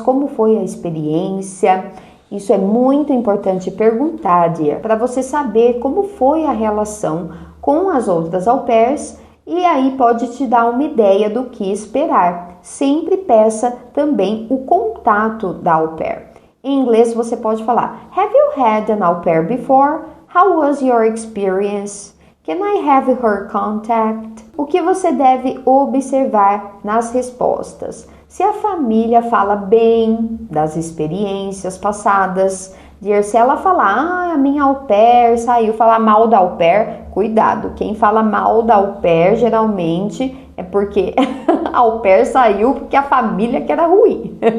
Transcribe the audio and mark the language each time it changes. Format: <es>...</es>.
<pt>Como foi a experiência? Isso é muito importante perguntar, Dear, para você saber como foi a relação com as outras au pairs e aí pode te dar uma ideia do que esperar. Sempre peça também o contato da au pair. Em inglês você pode falar:</pt> <en>Have you had an au pair before? How was your experience? Can I have her contact?</en> <pt>O que você deve observar nas respostas? Se a família fala bem das experiências passadas, se ela falar, a minha au pair saiu, falar mal da au pair, cuidado, quem fala mal da au pair geralmente é porque a au pair saiu porque a família que era ruim.</pt>